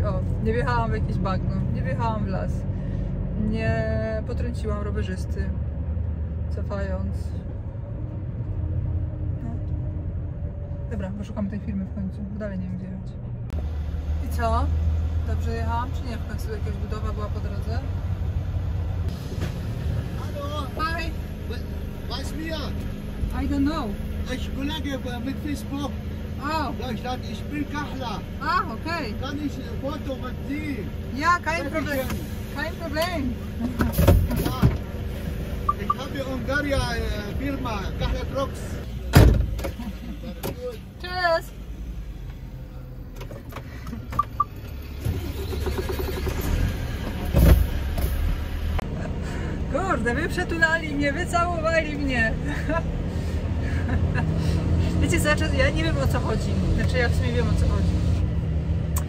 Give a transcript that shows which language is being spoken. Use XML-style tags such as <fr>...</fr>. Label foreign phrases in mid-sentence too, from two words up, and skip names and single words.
<pl>O, nie wjechałam w jakieś bagno, nie wjechałam w las, nie potrąciłam rowerzysty, cofając. No. Dobra, bo szukam tej firmy w końcu, bo dalej nie wiem gdzie jechać. I co? Dobrze jechałam, czy nie? W końcu jakaś budowa była po drodze?</pl> <de>Hallo.</de> <en>Hi!</en> <de>Was mir?</de> <en>I don't know.</en> <de>Ich Kollege mit Facebook. Oh. Da stand, ich bin Kachler. Ah, okay. Kann ich ein Foto mit Sie? Ja, kein Problem. Kein Problem. Ja. Ich habe Ungaria Firma, Kachler Trucks. Tschüss.</de> <pl>Kurde, wy przetulali mnie, wycałowali mnie. Wiecie co, ja nie wiem o co chodzi. Znaczy ja w sumie wiem o co chodzi.</pl>